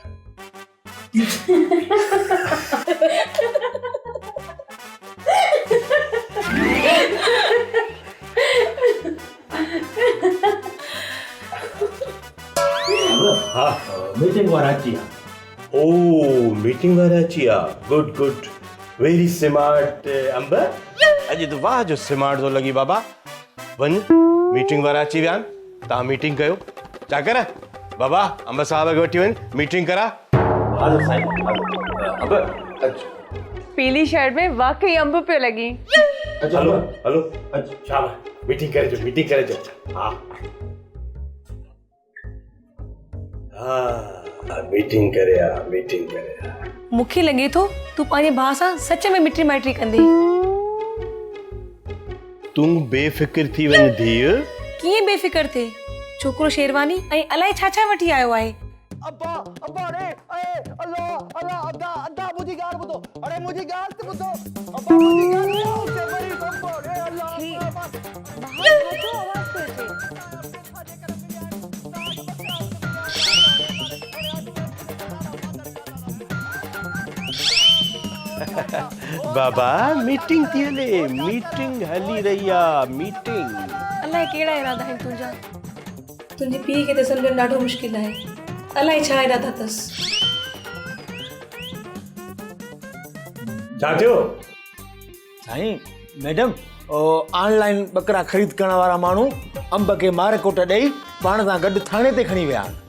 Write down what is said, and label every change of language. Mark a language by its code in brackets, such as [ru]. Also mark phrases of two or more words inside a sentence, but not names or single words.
[sd] हा मीटिंग वारा अची विया। ओ मीटिंग वारा अची विया। [en] good good, very smart [sd] अंब। अॼु त वाह जो स्मार्ट थो लॻी बाबा। वञ, मीटिंग वारा अची विया आहिनि, तव्हां मीटिंग कयो। चाकर बाबा अंब साहब खे वठी वञ, मीटिंग करा। हाज़िर साईं। अब पीली शर्ट में वाकई अंब पियो लॻी। हलो हलो शाबाश, मीटिंग करे जो, मीटिंग करे जो। हा हा मीटिंग करे आ, मीटिंग करे आ। मूंखे लॻे थो तूं पंहिंजे भाउ सां सच में मिटी माइटी कंदे। तूं बेफ़िक्र थी वञ धीउ। कीअं बेफ़िक्र थिए? छोकिरो शेरवानी ऐं अलाए छा छा वठी आयो आहे। अब्बा अब्बा अरे अल्लाह अल्लाह अद्दा अद्दा मुझी गाल ॿुधो, अरे मुझी गाल ते ॿुधो, अब्बा मुझी गाल ॿुधो, के बड़ी पंपो अरे अल्लाह बाबा मीटिंग थी हले, मीटिंग हली रही आहे, मीटिंग। अलाए कहिड़ा इरादा आहिनि तुंहिंजा। तुंहिंजे पीउ खे त सम्झणु ॾाढो मुश्किल आहे। अलाए छा इरादा अथसि। छा थियो? साईं मैडम ऑनलाइन बकरा ख़रीद करण वारा माण्हू अंब खे मारे कोट ॾेई पाण सां गॾु थाणे ते खणी विया आहिनि।